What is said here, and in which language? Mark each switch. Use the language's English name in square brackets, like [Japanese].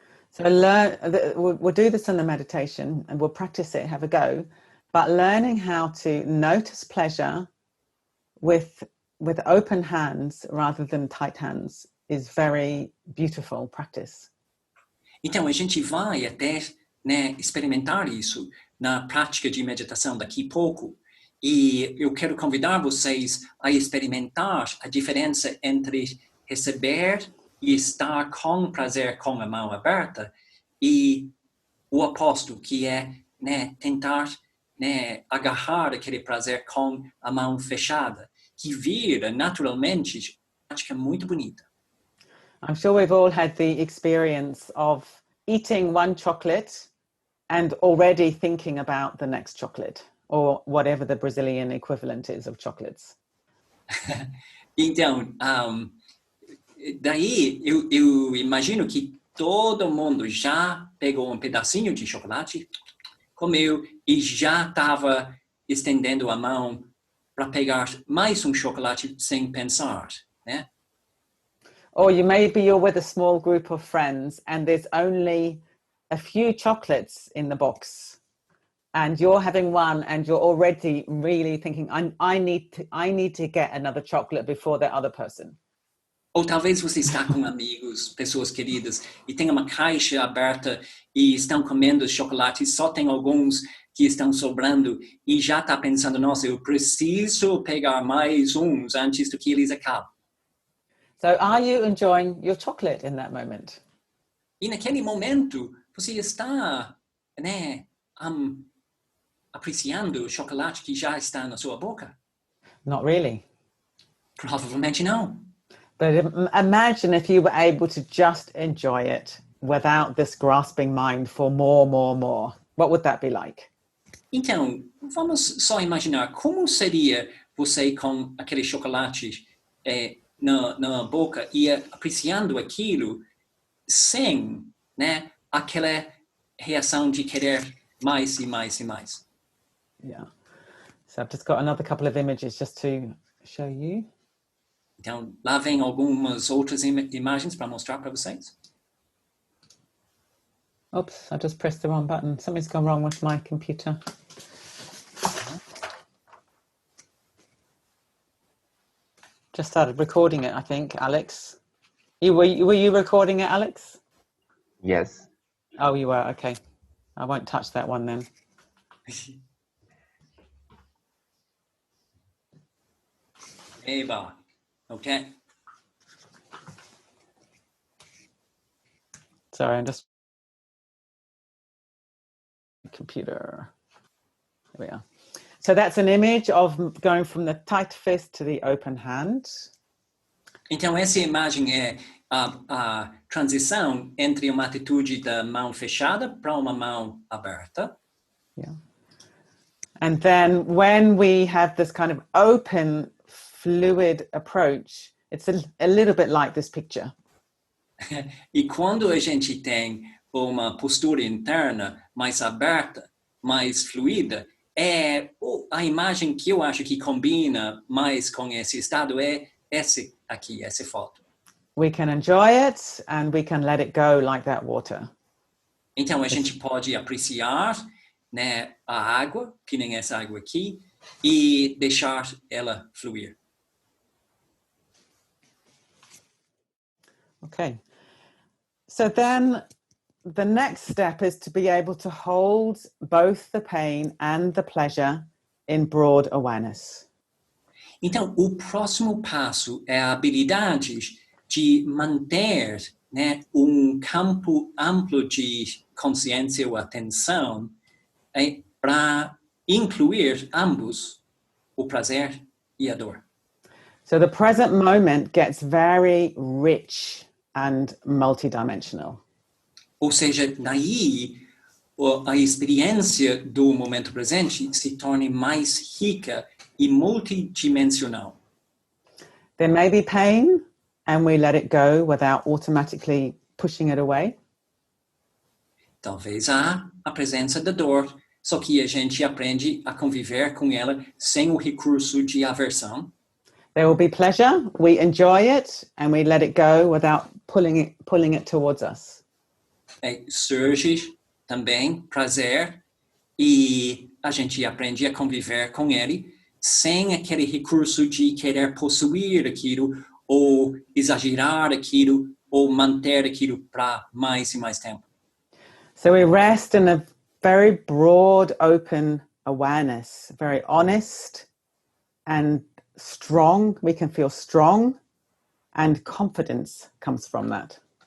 [English] So we'll do this in the meditation and we'll practice it, have a go. But learning how to notice pleasure with open hands rather than tight hands is very beautiful practice. [Portuguese] Então, a gente vai até, né, experimentar isso na prática de meditação daqui a pouco. E eu quero convidar vocês a experimentar a diferença entre receber e estar com prazer com a mão aberta e o oposto, que é, né, tentar, né, agarrar aquele prazer com a mão fechada, que vira naturalmente uma prática muito bonita. [English] I'm sure we've all had the experience of eating one chocolate and already thinking about the next chocolate or whatever the Brazilian equivalent is of chocolates. [Portuguese] Então, daí eu imagino que todo mundo já pegou um pedacinho de chocolate, comeu e já estava estendendo a mão para pegar mais um chocolate sem pensar, né? [English] Or you're with a small group of friends and there's only a few chocolates in the box and you're having one and you're already really thinking, I need to get another chocolate before that other person. [Portuguese] Ou talvez você está com amigos, pessoas queridas, e tem uma caixa aberta e estão comendo chocolates, só tem alguns que estão sobrando e já está pensando, nossa, eu preciso pegar mais uns antes do que eles acabem. [English] So are you enjoying your chocolate in that moment? [Portuguese] E naquele momento, você está, né, apreciando o chocolate que já está na sua boca? [English] Not really. [Portuguese] Provavelmente não. [English] But imagine if you were able to just enjoy it without this grasping mind for more. What would that be like? [Portuguese] Então, vamos só imaginar como seria você com aquele chocolate na boca e apreciando aquilo sem, né, aquela reação de querer mais e mais e mais. [English] Yeah. So I've just got another couple of images just to show you. [Portuguese] Então, lá vem algumas outras imagens para mostrar para vocês. [English] Oops, I just pressed the wrong button. Something's gone wrong with my computer. Just started recording it, I think, Alex. Were you recording it, Alex? Yes. Oh, you were, okay. I won't touch that one then. Eba. Okay. Sorry, I'm just computer. There we are. So that's an image of going from the tight fist to the open hand. [Portuguese] Então essa imagem é a transição entre uma atitude da mão fechada para uma mão aberta. [English] Yeah. And then when we have this kind of open, fluid approach, it's a little bit like this picture. [Portuguese] E quando a gente tem uma postura interna mais aberta, mais fluida, a imagem que eu acho que combina mais com esse estado é esse aqui, essa foto. [English] We can enjoy it and we can let it go like that water. [Portuguese] Então a gente pode apreciar, né, a água, que nem essa água aqui, e deixar ela fluir. [English] Okay. So then the next step is to be able to hold both the pain and the pleasure in broad awareness. [Portuguese] Então, o próximo passo é a habilidade de manter, né, campo amplo de consciência ou atenção para incluir ambos, o prazer e a dor. [English] So the present moment gets very rich and multidimensional. [Portuguese] Ou seja, daí a experiência do momento presente se torna mais rica e multidimensional. [English] There may be pain and we let it go without automatically pushing it away. [Portuguese] Talvez há a presença da dor, só que a gente aprende a conviver com ela sem o recurso de aversão. [English] There will be pleasure, we enjoy it and we let it go without pulling it towards us. [Portuguese] Surge também prazer e a gente aprende a conviver com ele sem aquele recurso de querer possuir aquilo ou exagerar aquilo ou manter aquilo para mais e mais tempo. [English] So we rest in a very broad, open awareness, very honest and strong. We can feel strong and confidence comes from that.